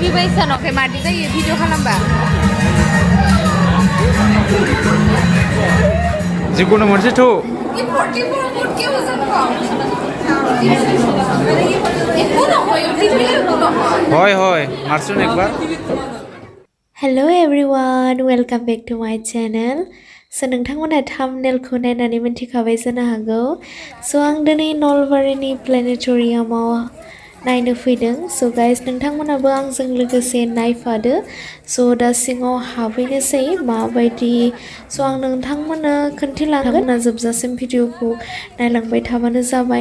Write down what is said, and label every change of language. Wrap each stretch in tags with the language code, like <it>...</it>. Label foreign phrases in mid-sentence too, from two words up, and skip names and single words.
<brx>गोजानावखाय मादि जायो भिडिअ खालामबा जिखुनु मोनसे थौ হয় হয় মারছুন একবার</brx> <en>Hello everyone, welcome back to my channel.</en> <brx>So नोंथांमोना thumbnailखौ नायनानै मिन्थिखाबाय जानो हागौ. So आं दिनै नलबारिनि प्लेनेटरियामाव नायनो फैदों.</brx> <en>So guys</en> <brx>नोंथांमोनाबो आंजों लोगोसे नायफादो. So दा सिङाव हाबहैनोसै माबायदि. So आं नोंथांमोननो खोन्थिलांगोन जोबजासिम भिडिअखौ नायलांबाय थाबानो जाबाय.</brx>